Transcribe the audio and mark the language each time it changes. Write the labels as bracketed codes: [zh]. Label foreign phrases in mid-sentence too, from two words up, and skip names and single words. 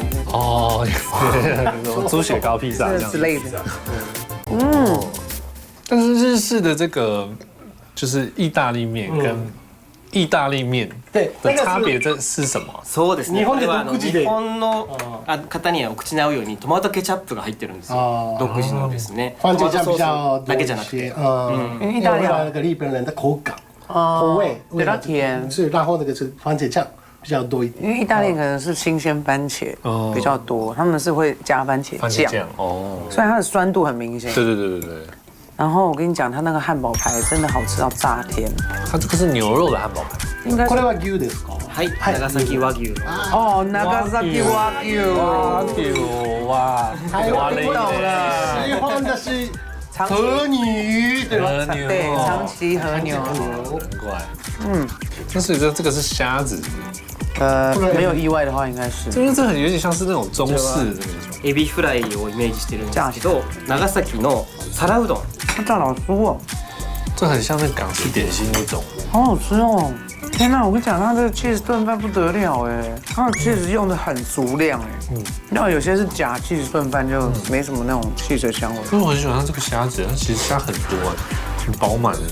[zh] 哦，猪血糕披萨这样之类的。但是日式的这个就是意大利面跟意大利面对的差別这是什么？ [ja] そうですね。日本でこれは独自で日本の方にはお口に合うようにトマトケチャップが入ってるんですよ。独自のですね。 [zh] 番茄酱比较 [ja] だけじゃなくて。 [zh] 因为意大利那个日本人的口感、口味比较甜，是，然后那个是番茄酱比较多一点。因为意大利可能是新鲜番茄比较多，他们是会加番茄酱，哦，所以它的酸度很明显。对。然后我跟你讲，它那个汉堡排真的好吃到炸天。它这个是牛肉的汉堡排，应该 [ja] これは牛ですか？はい。長崎和牛。 [zh] 哦，長崎和牛。哇，哇嘞，喜欢的是和牛，对吧？对，长崎和牛。难怪。但是这个是虾子，没有意外的话，应该是。因为这很有点像是那种中式的那种。 [ja] エビフライをイメージしてるんですけど、長崎の皿うどん。 [zh] 它炸老酥哦，这很像那港式点心那种。好好吃哦！天哪，我跟你讲，它这个 cheese 炖饭不得了哎，它的 cheese 用的很足量哎。那有些是假 cheese 炖饭，就没什么那种 cheese 的香味。因为我很喜欢它这个虾子，它其实虾很多哎，很饱满的。